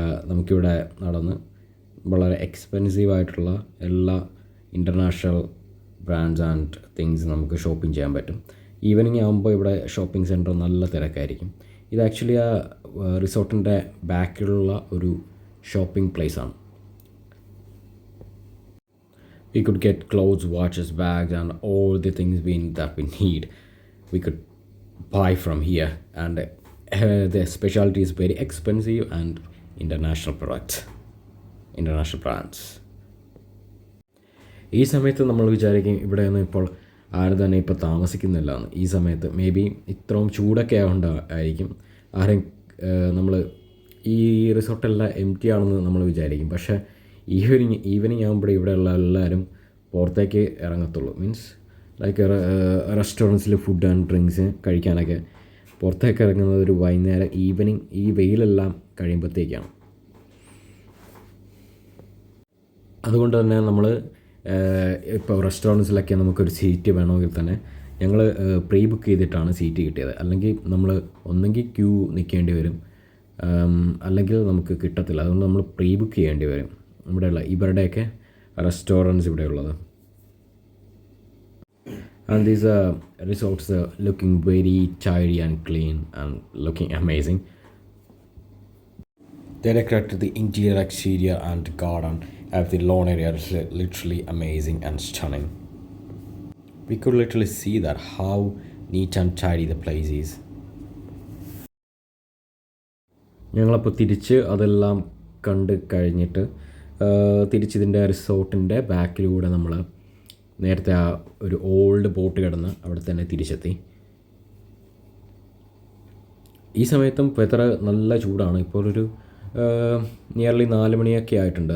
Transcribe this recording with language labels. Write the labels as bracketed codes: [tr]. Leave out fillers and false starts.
[ml] നമുക്കിവിടെ നടന്ന് വളരെ എക്സ്പെൻസീവായിട്ടുള്ള എല്ലാ ഇൻ്റർനാഷണൽ ബ്രാൻഡ്സ് ആൻഡ് തിങ്സ് നമുക്ക് ഷോപ്പിംഗ് ചെയ്യാൻ പറ്റും. ഈവനിങ് ആകുമ്പോൾ ഇവിടെ ഷോപ്പിംഗ് സെൻറ്റർ നല്ല തിരക്കായിരിക്കും. ഇത് ആക്ച്വലി ആ റിസോർട്ടിൻ്റെ ബാക്കിലുള്ള ഒരു shopping പ്ലേസാണ്. [en] We could get clothes, watches, bags and all the things that we need. We could buy from here, and the specialty is very expensive and international products, international brands. [ml] ഈ സമയത്ത് നമ്മൾ വിചാരിക്കും ഇവിടെയൊന്നും ഇപ്പോൾ ആരും തന്നെ ഇപ്പോൾ താമസിക്കുന്നില്ല എന്ന്. ഈ സമയത്ത് മേ ബി ഇത്രയും ചൂടൊക്കെ ആയിരിക്കും ആരും നമ്മൾ ഈ റിസോർട്ടെല്ലാം എം ടി ആണെന്ന് നമ്മൾ വിചാരിക്കും. പക്ഷേ ഈവനിങ് ആകുമ്പോഴേ ഇവിടെയുള്ള എല്ലാവരും പുറത്തേക്ക് ഇറങ്ങത്തുള്ളൂ. Means like റെസ്റ്റോറൻറ്റ്സിൽ food and drinks കഴിക്കാനൊക്കെ പുറത്തേക്ക് ഇറങ്ങുന്നത് ഒരു വൈകുന്നേരം ഈവനിങ് ഈ വെയിലെല്ലാം കഴിയുമ്പോഴത്തേക്കാണ്. അതുകൊണ്ട് തന്നെ നമ്മൾ ഇപ്പോൾ റെസ്റ്റോറൻറ്റ്സിലൊക്കെ നമുക്കൊരു സീറ്റ് വേണമെങ്കിൽ തന്നെ ഞങ്ങൾ പ്രീ ബുക്ക് ചെയ്തിട്ടാണ് സീറ്റ് കിട്ടിയത്. അല്ലെങ്കിൽ നമ്മൾ ഒന്നെങ്കിൽ ക്യൂ നിൽക്കേണ്ടി വരും, അല്ലെങ്കിൽ നമുക്ക് കിട്ടത്തില്ല. അതുകൊണ്ട് നമ്മൾ പ്രീ ബുക്ക് ചെയ്യേണ്ടി വരും. ഇവരുടെയൊക്കെ റെസ്റ്റോറൻറ്റ്സ് ഇവിടെയുള്ളത്. [en] And these resorts are looking very tidy and clean and looking amazing. They decorated the interior, exterior and garden of the lawn area is literally amazing and stunning. We could literally see that how neat and tidy the place is. [ml] ഞങ്ങളപ്പോൾ തിരിച്ച് അതെല്ലാം കണ്ട് കഴിഞ്ഞിട്ട് തിരിച്ചിതിൻ്റെ റിസോർട്ടിൻ്റെ ബാക്കിലൂടെ നമ്മൾ നേരത്തെ ആ ഒരു old boat കിടന്ന് അവിടെ തന്നെ തിരിച്ചെത്തി. ഈ സമയത്തും വെതർ നല്ല ചൂടാണ്. ഇപ്പോൾ ഒരു നിയർലി 4 മണിയൊക്കെ ആയിട്ടുണ്ട്.